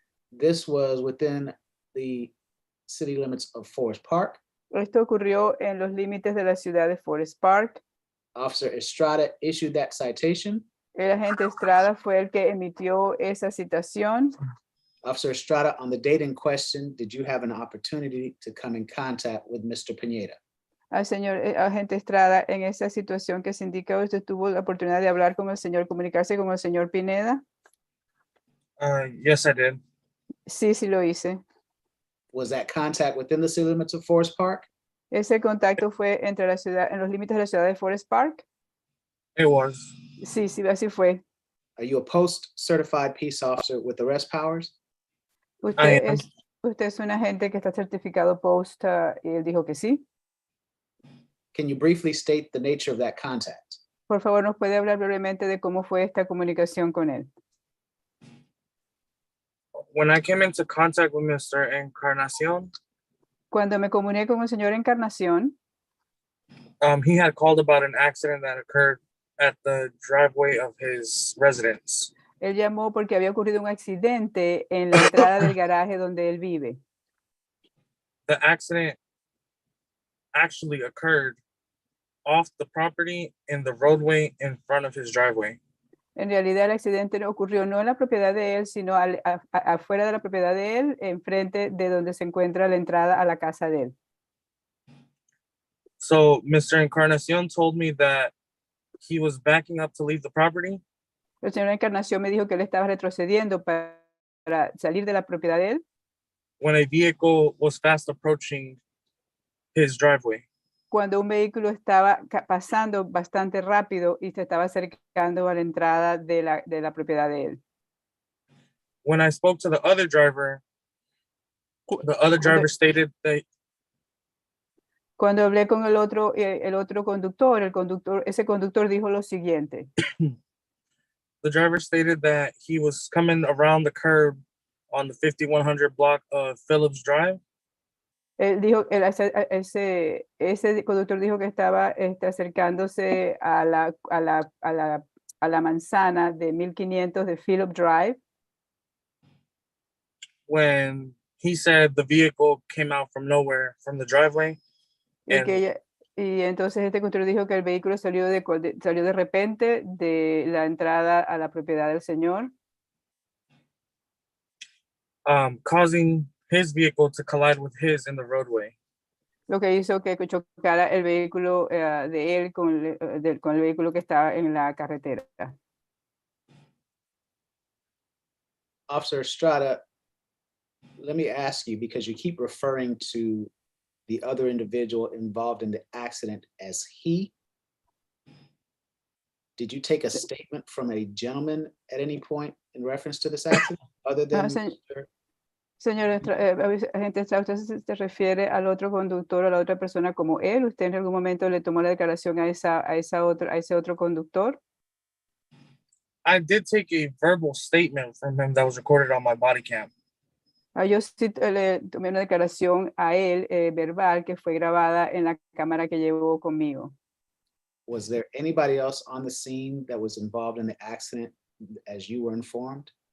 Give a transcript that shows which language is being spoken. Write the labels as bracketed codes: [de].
[en] This was within the city limits of Forest Park. [es] Esto ocurrió en los límites de la ciudad de Forest Park. [en] Officer Estrada issued that citation. [es] El agente Estrada fue el que emitió esa citación. [en] Officer Estrada, on the date in question, did you have an opportunity to come in contact with Mr. Pineda? [es] Al señor agente Estrada, en esa situación que se indica, ¿usted tuvo la oportunidad de hablar con el señor, comunicarse con el señor Pineda? [en] Yes, I did. [es] Sí, sí lo hice. [en] Was that contact within the city limits of Forest Park? [es] Ese contacto fue entre la ciudad, en los límites de la ciudad de Forest Park. [en] It was. [es] Sí, sí, así fue. [en] Are you a post-certified peace officer with arrest powers? [es] Usted es un agente que está certificado post, y él dijo que sí. [en] Can you briefly state the nature of that contact? [es] Por favor, ¿nos puede hablar brevemente de cómo fue esta comunicación con él? [en] When I came into contact with Mr. Encarnacion, [es] Cuando me comuniqué con el señor Encarnación, [en] he had called about an accident that occurred at the driveway of his residence. [es] él llamó porque había ocurrido un accidente en la entrada del garaje donde él vive. [en] The accident actually occurred off the property in the roadway in front of his driveway. [es] En realidad el accidente no ocurrió no en la propiedad de él, sino afuera de la propiedad de él, enfrente de donde se encuentra la entrada a la casa de él. [en] So Mr. Encarnacion told me that he was backing up to leave the property. [es] El señor Encarnación me dijo que él estaba retrocediendo para salir de la propiedad de él. [en] When a vehicle was fast approaching his driveway. [es] Cuando un vehículo estaba pasando bastante rápido y se estaba acercando a la entrada de la propiedad de él. [en] When I spoke to the other driver stated that. [es] Cuando hablé con el otro conductor, ese conductor dijo lo siguiente. [en] The driver stated that he was coming around the curb on the 5100 block of Phillips Drive. [es] Él dijo, ese conductor dijo que estaba acercándose a la manzana de 1500 de Phillips Drive. [en] when he said the vehicle came out from nowhere from the driveway. [es] Y entonces este conductor dijo que el vehículo salió salió de repente de la entrada a la propiedad del señor. [en] Causing his vehicle to collide with his in the roadway. [es] Lo que hizo que chocara el vehículo de él con el vehículo que estaba en la carretera. [en] Officer Estrada, let me ask you, because you keep referring to the other individual involved in the accident as he. Did you take a statement from a gentleman at any point in reference to this accident, other than Mr. [es] Señor agente Estrada, ¿usted se refiere al otro conductor o a la otra persona como él? ¿Usted en algún momento le tomó la declaración a ese otro conductor? [en] I did take a verbal statement from him that was recorded on my body cam. [es] Yo sí le tomé una declaración a él verbal que fue grabada en la cámara que llevó conmigo. [en] Was there anybody else on the scene that was involved in the accident as you were informed?